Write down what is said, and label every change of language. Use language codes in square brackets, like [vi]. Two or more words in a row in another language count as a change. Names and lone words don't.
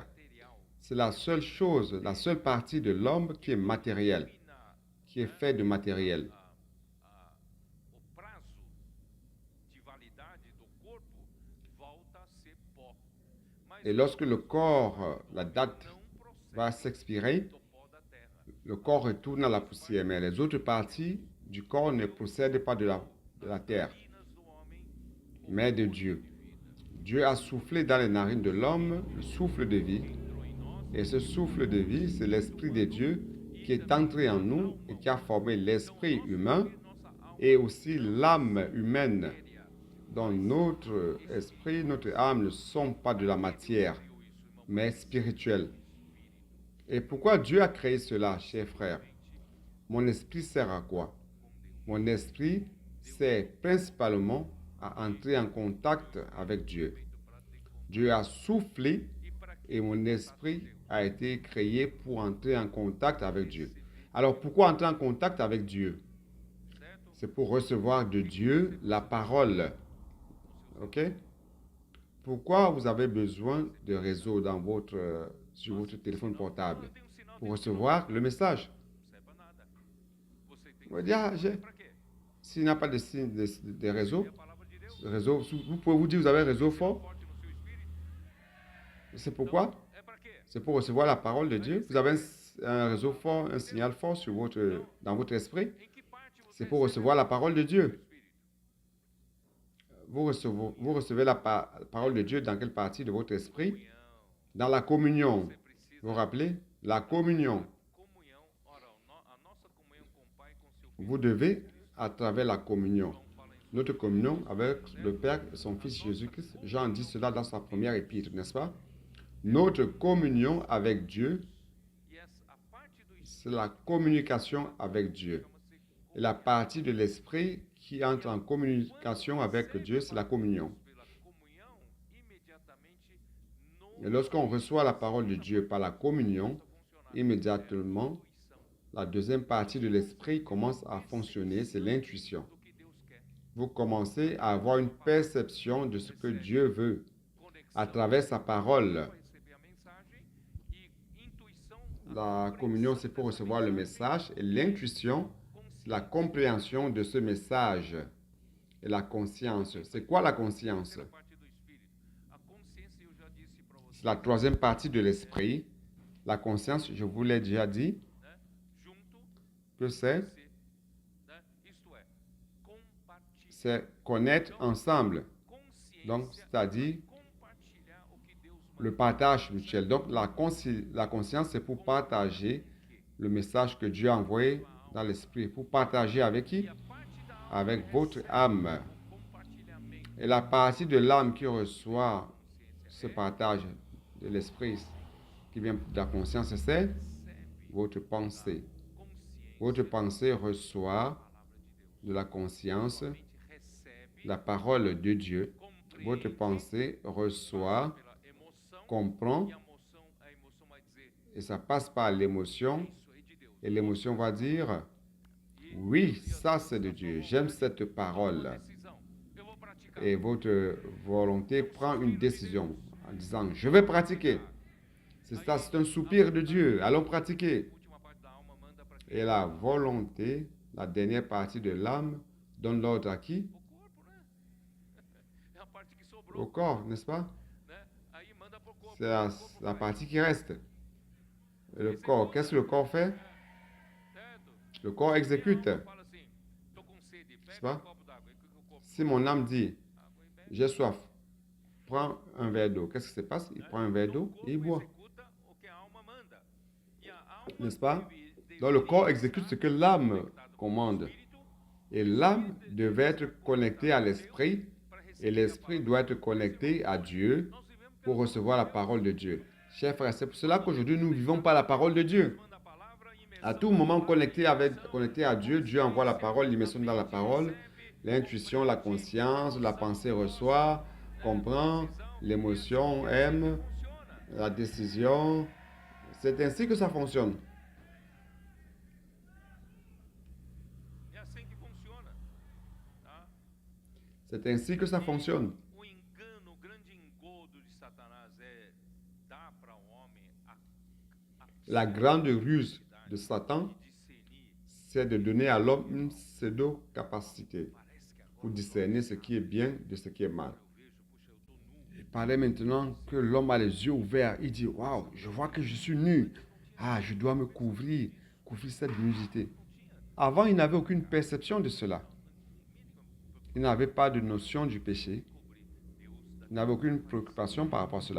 [fr] C'est la seule chose, la seule partie de l'homme qui est matérielle, qui est fait de matériel. Et lorsque le corps, la date va s'expirer, [pt] do pó da terra. [fr] le corps retourne à la poussière, mais les autres parties du corps ne possèdent pas de la terre, [pt] Narinas do homem, o [fr] mais de [pt] fôlego [fr] Dieu. [pt] de vida. [fr] Dieu a soufflé dans les narines de l'homme le souffle de vie, [pt] Entrou em nós [fr] et ce souffle de vie, c'est l'Esprit de Dieu qui est entré en nous et qui a formé l'esprit humain et aussi l'âme humaine, [pt] matéria. [fr] dont notre esprit, notre âme ne sont pas de la matière, [pt] Criou isso, irmão. [fr] mais spirituelles. Et pourquoi Dieu a créé cela, chers frères? Mon esprit sert à quoi? Mon esprit sert principalement à entrer en contact avec Dieu. Dieu a soufflé et mon esprit a été créé pour entrer en contact avec Dieu. Alors pourquoi entrer en contact avec Dieu? [pt] Certo? [fr] C'est pour recevoir de Dieu la parole. Ok? Pourquoi vous avez besoin de réseau sur votre téléphone portable? [pt] Eu tenho um sinal [fr] Pour de recevoir le message. [pt] não serve pra nada. Você tem [fr] On va dire, ah, [pt] pra quê? [fr] s'il n'y a pas de signe de réseau, [pt] E a palavra de Deus [fr] vous pouvez vous dire, vous avez un réseau fort. [pt] forte no seu espírito. [fr] C'est pourquoi? [pt] É pra quê? [fr] C'est pour recevoir la parole de Dieu. Vous avez un réseau fort, un signal fort dans votre esprit. [pt] Em que parte você [fr] C'est pour [pt] recebe [fr] recevoir la parole de [pt] no seu [fr] Dieu. [pt] espírito? [fr] Vous recevez la parole de Dieu dans quelle partie de votre esprit? [pt] Comunhão. [fr] Dans la communion. [pt] Você precisa [fr] Vous vous rappelez? La communion. [pt] comunhão. Ora, a nossa comunhão com o Pai e com seu Filho. [fr] Vous devez, à travers la communion, [pt] João fala em [fr] notre communion avec le Père et son Fils Jésus-Christ, Jean dit cela dans sa première épître, n'est-ce pas? Notre communion avec Dieu, [pt] E a parte do espírito [fr] c'est la communication avec Dieu. [pt] chama-se [fr] Et la partie de l'esprit qui entre en communication avec Dieu, c'est la communion. [pt] pela comunhão, imediatamente no [fr] Et lorsqu'on reçoit la parole de Dieu par la communion, [pt] funcionar. [fr] immédiatement, [pt] Intuição [fr] la deuxième partie de l'esprit commence à fonctionner, c'est l'intuition. [pt] do que Deus quer. [fr] Vous commencez à avoir une perception de ce que Dieu veut [pt] Conexão [fr] à travers sa parole. [pt] para receber a mensagem e intuição [fr] La communion, c'est pour recevoir le message et l'intuition, c'est la compréhension de ce message et la conscience. C'est quoi la conscience? [pt] terceira parte do espírito. A consciência eu já disse para você, [fr] C'est la troisième partie de l'esprit. La conscience, je vous l'ai déjà dit, [pt] né? Junto [fr] que c'est [pt] você, né? Isto é, compartilhar. [fr] connaître ensemble. [pt] Consciência [fr] Donc, c'est-à-dire [pt] é compartilhar o que Deus manda. [fr] le partage mutuel. Donc, la conscience, c'est pour partager le message que Dieu a envoyé dans l'esprit. Pour partager avec qui? [pt] E a parte da alma [fr] Avec votre [pt] recebe [fr] âme. [pt] o compartilhamento. [fr] Et la partie de l'âme qui reçoit [pt] Consciência [fr] ce partage de l'esprit qui vient de la conscience, c'est [pt] recebe [fr] votre pensée. [pt] consciência [fr] Votre pensée reçoit [pt] palavra de Deus. [fr] de la conscience [pt] Mente recebe, [fr] la parole de Dieu. [pt] compreende [fr] Votre pensée reçoit, [pt] pela emoção [fr] comprend, [pt] e a emoção vai dizer [fr] et ça passe par l'émotion. [pt] isso é de Deus. [fr] Et l'émotion va dire, oui, ça c'est de Dieu. J'aime cette parole. [pt] Decisão. Eu vou praticar. [fr] Et votre volonté prend une décision en disant, je vais pratiquer. C'est ça, c'est un soupir de Dieu. Allons pratiquer. [pt] Última parte da alma manda para quem? [fr] Et la volonté, la dernière partie de l'âme, donne l'ordre à qui? [pt] O corpo, né? É a parte que [fr] Au [pt] sobrou, [fr] corps, n'est-ce pas? [pt] né? Aí manda pro corpo. [fr] C'est [pt] O [fr] la [pt] corpo [fr] partie qui reste. Et le corps, qu'est-ce que le corps fait? [pt] certo? [fr] Le corps exécute. [pt] A alma fala assim, tô com sede, pega [fr] pas? [pt] um copo d'água. E o que o corpo [fr] Si mon âme dit, [pt] água e bebe. [fr] j'ai soif, prends un verre d'eau. Qu'est-ce qui se passe? Il prend un verre [pt] Então, [fr] d'eau [pt] o [fr] et il [pt] corpo [fr] boit. [pt] executa o que a alma manda. E a alma [fr] N'est-ce pas? [pt] deveria [fr] Donc le corps exécute ce [pt] estar [fr] que l'âme [pt] conectado com o [fr] commande. [pt] espírito [fr] Et l'âme devait être connectée à l'esprit [pt] para [fr] et [pt] receber a [fr] l'esprit [pt] palavra. [fr] doit être connecté à Dieu [pt] Nós vivemos [fr] pour [pt] pelo [fr] recevoir la parole de Dieu. Chers frères, c'est pour cela qu'aujourd'hui nous ne vivons pas la parole de Dieu. [pt] manda a palavra, imersão [fr] À tout moment connecté à Dieu, Dieu envoie la parole, l'immersion dans la parole, l'intuition, la conscience, la pensée reçoit, comprend, l'émotion aime, [pt] funciona. [fr] la décision. C'est ainsi que ça fonctionne. [pt] É assim que funciona. Tá? [fr] C'est ainsi que ça fonctionne. [pt] O engano, o grande engodo de Satanás é dar para o homem a [fr] La grande ruse de Satan, [pt] de discernir. [fr] c'est de donner à l'homme une pseudo-capacité [pt] Parece que agora [fr] pour discerner ce qui est bien de ce qui est mal. [pt] eu vejo, puxa, eu tô nu. [fr] Et parlait maintenant que l'homme a les yeux ouverts. Il dit, waouh, je vois que je suis nu. Ah, je dois me couvrir cette nudité. Avant, il n'avait aucune perception de cela. Il n'avait pas de notion du péché. Il n'avait aucune préoccupation par rapport à cela.